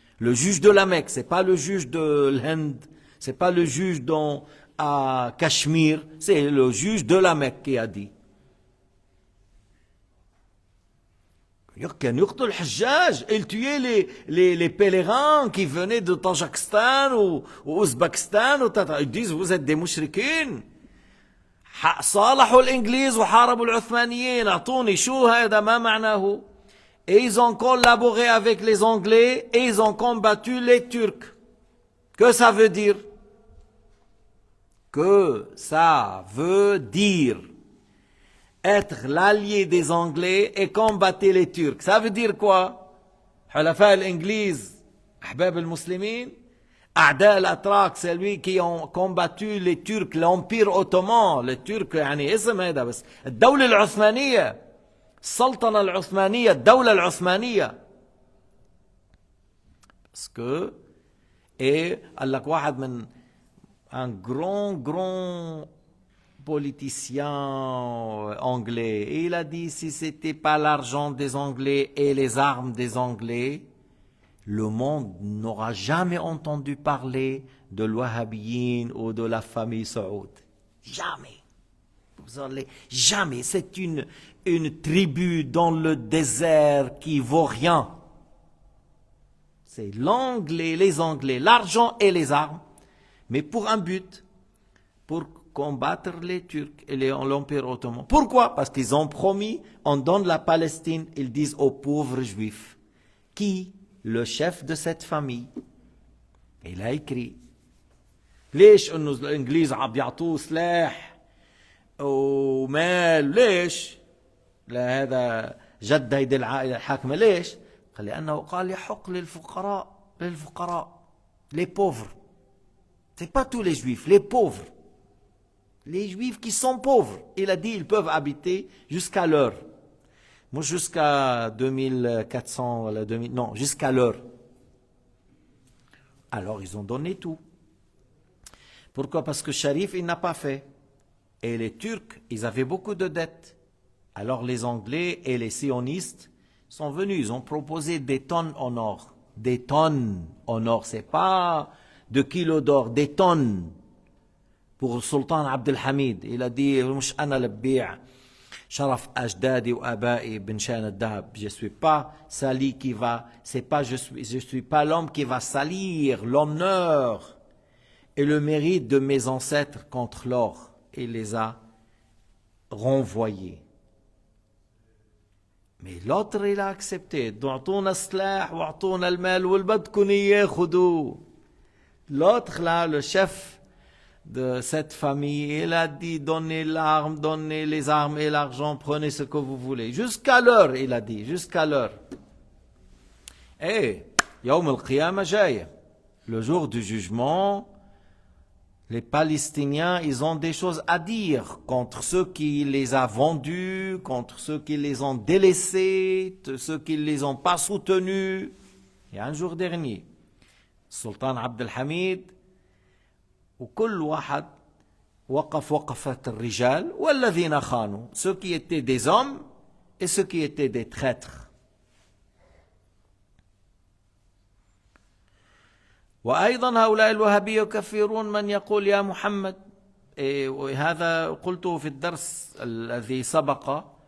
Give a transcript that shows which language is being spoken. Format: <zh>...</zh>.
<fr>Le juge de la Mecque, c'est pas le juge de l'Inde, c'est pas le juge à Cachemire, c'est le juge de la Mecque qui a dit.</fr> <ar>كان يقتل الحجاج.</ar> <fr>Il tuait les pèlerins qui venaient de Tadjikistan ou Ouzbékistan. Ils disent vous êtes des mouchriquins.</fr> <ar>صالحوا الإنجليز وحاربوا العثمانيين. أعطوني شو هذا ما معناه.</ar> <fr>Et ils ont collaboré avec les Anglais et ils ont combattu les Turcs. Que ça veut dire? Que ça veut dire être l'allié des Anglais et combattre les Turcs. Ça veut dire quoi?</fr> <ar>حلفاء الإنجليز أحباب المسلمين. أعداء الأتراك,</ar> <fr>c'est lui qui ont combattu les Turcs, l'Empire ottoman. Les Turcs</fr> <ar>يعني اسم هذا بس. الدولة العثمانية, السلطنة العثمانية, الدولة العثمانية.</ar> <fr>Parce que et</fr> <ar>قال لك واحد من</ar> <fr>un grand politicien anglais. Et il a dit, si c'était pas l'argent des Anglais et les armes des Anglais, le monde n'aura jamais entendu parler de l'Wahhabiyyin ou de la famille Saoud. Jamais. Jamais. C'est une tribu dans le désert qui vaut rien. C'est l'Anglais, les Anglais, l'argent et les armes, mais pour un but, pour combattre les Turcs et l'Empire ottoman. Pourquoi? Parce qu'ils ont promis, on donne la Palestine, ils disent aux pauvres juifs. Qui? Le chef de cette famille. Il a écrit.</fr> <ar>ليش انه الانجليز عم بيعطوه سلاح ومال؟ ليش؟ لهذا جد هيدي العائله الحاكمه. ليش؟ قال لانه قال يحق للفقراء</ar> <fr>les pauvres. C'est pas tous les juifs, les pauvres. Les juifs qui sont pauvres. Il a dit ils peuvent habiter jusqu'à l'heure. Moi jusqu'à 2400, non, jusqu'à l'heure. Alors ils ont donné tout. Pourquoi? Parce que Sharif, il n'a pas fait. Et les Turcs, ils avaient beaucoup de dettes. Alors les Anglais et les sionistes sont venus, ils ont proposé des tonnes en or. Des tonnes en or. C'est pas de kilos d'or, des tonnes pour le sultan Abdelhamid. Il a dit,</fr> <ar>مش أنا اللي ببيع شرف أجدادي وآبائي بنشان الذهب.</ar> <fr>Je suis pas sali qui va, c'est pas je suis pas l'homme qui va salir l'honneur et le mérite de mes ancêtres contre l'or. Il les a renvoyés. Mais l'autre il a accepté.</fr> <ar>اعطونا السلاح واعطونا المال والبدكن اياه خذوه.</ar> <fr>L'autre là, le chef de cette famille, il a dit donnez l'arme, donnez les armes et l'argent, prenez ce que vous voulez. Jusqu'à l'heure, il a dit, jusqu'à l'heure.</fr> <ar>Et يوم القيامة جاية.</ar> <fr>Le jour du jugement, les Palestiniens, ils ont des choses à dire contre ceux qui les ont vendus, contre ceux qui les ont délaissés, ceux qui ne les ont pas soutenus. Il y a un jour dernier, Sultan Abdelhamid,</fr> <ar>وكل واحد وقف وقفة الرجال والذين خانوا,</ar> <fr>ceux qui étaient des hommes et ceux qui étaient des traîtres.</fr> <ar>وأيضا هؤلاء الوهابية يكفرون من يقول يا محمد. وهذا قلته في الدرس الذي سبق.</ar>